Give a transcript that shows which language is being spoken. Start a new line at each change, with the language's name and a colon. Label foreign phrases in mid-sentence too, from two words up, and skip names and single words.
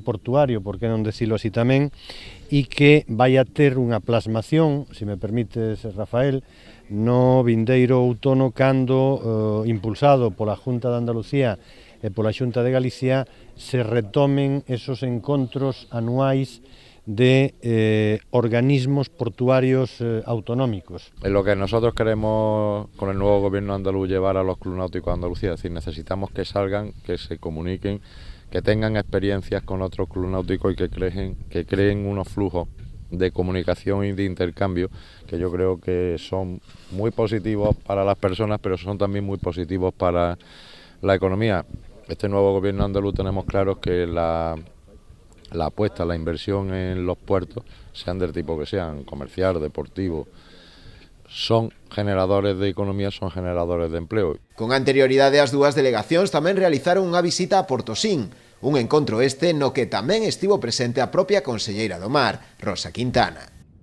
Galician: portuario, por que non decilo así tamén, e que vai a ter unha plasmación, se me permites, Rafael, no vindeiro outono cando, impulsado pola Xunta de Andalucía e pola Xunta de Galicia, se retomen esos encontros anuais de organismos portuarios autonómicos.
Spanish: Es lo que nosotros queremos con el nuevo gobierno andaluz llevar a los clubes náuticos de Andalucía, es decir, necesitamos que salgan, que se comuniquen, que tengan experiencias con otros clubes náuticos y que creen unos flujos de comunicación y de intercambio que yo creo que son muy positivos para las personas, pero son también muy positivos para la economía. Este nuevo gobierno andaluz tenemos claro que la apuesta, la inversión en los puertos, sean del tipo que sean, comercial, deportivo, son generadores de economía, son generadores de empleo.
Galician: Con anterioridade as dúas delegacións tamén realizaron unha visita a Portosín, un encontro este no que tamén estivo presente a propia conselleira do Mar, Rosa Quintana.